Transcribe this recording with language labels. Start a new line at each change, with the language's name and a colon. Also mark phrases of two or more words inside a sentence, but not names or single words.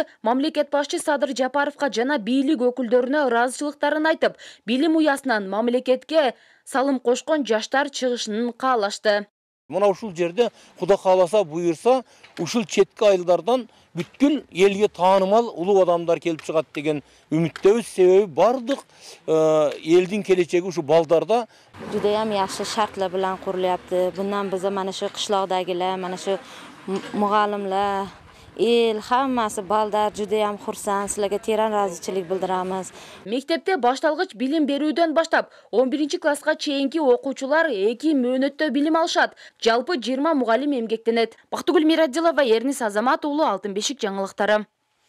Kyrgyz: Мамлекет башчы Садыр Жапаровго жана бийлик өкүлдөрүнө ыраазычылыктарын айтып, билим уясынан мамлекетке салым кошкон жаштар чыгышын каалашты. Мына ушул жерде Куда кааласа буйурса, ушул четки айылдардан бүткүл элге таанымал улуу адамдар келип чыгат деген үмүттөбүз. Себеби бардык элдин келечеги ушу балдарда.
Uzbek: Judayam yaxshi shartlar bilan qurilyapti. Bundan biza mana shu qishloqdagilar, mana shu muallimlar, el hammasi baldar judayam xursand, sizlarga teran rozichilik bildiramiz.
Kyrgyz: Мектепте башталгыч билим берүүдөн баштап 11-класска чейинки окуучулар 2 мөөнөттө билим алышат. Жалпы 20 мугалим эмгектенет. Бактыгүл Мирадилова, Эрнис Азамат уулу, Алтын бешик жаңылыктары.